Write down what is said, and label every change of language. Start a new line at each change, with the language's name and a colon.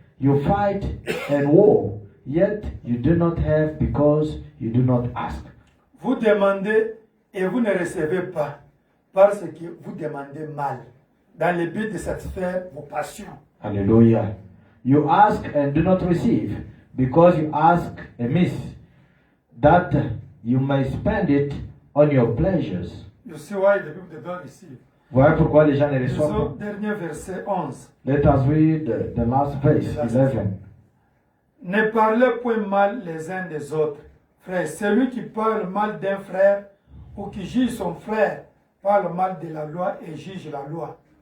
English: You fight and war, yet you do not have because you do not ask.
French: Vous demandez et vous ne recevez pas parce que vous demandez mal, dans le but de satisfaire vos passions. Hallelujah.
English: You ask and do not receive because you ask amiss, that you may spend it on your pleasures. You see why the people don't receive.
French: Voilà pourquoi les gens ne reçoivent Lisons pas. dernier verset 11.
English: Let us read the last verse, 11.
French: Ne parlez point mal les uns des autres. Frère, celui qui parle mal d'un frère ou qui juge son frère parle mal de la loi et juge la loi.